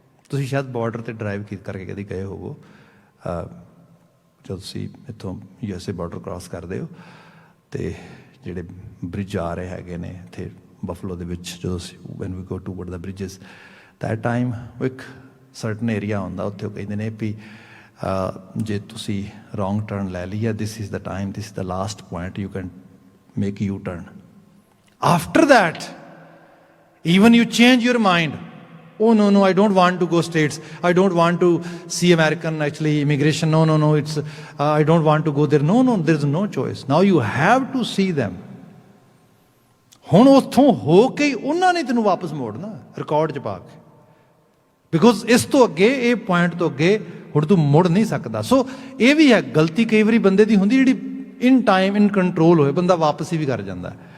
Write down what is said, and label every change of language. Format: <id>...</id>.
<pa>ਤੁਸੀਂ ਸ਼ਾਇਦ ਬਾਰਡਰ 'ਤੇ ਡਰਾਈਵ ਕਰਕੇ ਕਦੀ ਗਏ ਹੋਵੋ, ਜਦੋਂ ਤੁਸੀਂ ਇੱਥੋਂ USA ਬਾਰਡਰ ਕ੍ਰਾਸ ਕਰਦੇ ਹੋ ਅਤੇ ਜਿਹੜੇ ਬ੍ਰਿਜ ਆ ਰਹੇ ਹੈਗੇ ਨੇ ਇੱਥੇ ਬਫਲੋ ਦੇ ਵਿੱਚ, ਜਦੋਂ ਅਸੀਂ</pa> <en>when we go toward the bridges, that time</en> <pa>ਇੱਕ ਸਰਟਨ ਏਰੀਆ ਹੁੰਦਾ, ਉੱਥੇ ਉਹ ਕਹਿੰਦੇ ਨੇ ਵੀ ਜੇ ਤੁਸੀਂ ਰੋਂਗ ਟਰਨ ਲੈ ਲਈ ਹੈ,</pa> <en>This is the time, this is the last point, you can make U turn. After that even you change your mind, oh no I don't want to go States, I don't want to see American actually immigration, no it's I don't want to go there, no there is no choice, now you have to see them।</en> <pa>ਹੁਣ ਉੱਥੋਂ ਹੋ ਕੇ ਉਹਨਾਂ ਨੇ ਤੈਨੂੰ ਵਾਪਸ ਮੋੜਨਾ record 'ਚ ਪਾ ਕੇ, because ਇਸ ਤੋਂ ਅੱਗੇ, ਇਹ ਪੁਆਇੰਟ ਤੋਂ ਅੱਗੇ ਹੁਣ ਤੂੰ ਮੁੜ ਨਹੀਂ ਸਕਦਾ। ਸੋ ਇਹ ਵੀ ਹੈ ਗਲਤੀ ਕਈ ਵਾਰੀ ਬੰਦੇ ਦੀ ਹੁੰਦੀ ਜਿਹੜੀ ਇਨ ਟਾਈਮ ਇਨ ਕੰਟਰੋਲ ਹੋਏ, ਬੰਦਾ ਵਾਪਸ ਵੀ ਕਰ ਜਾਂਦਾ।</pa>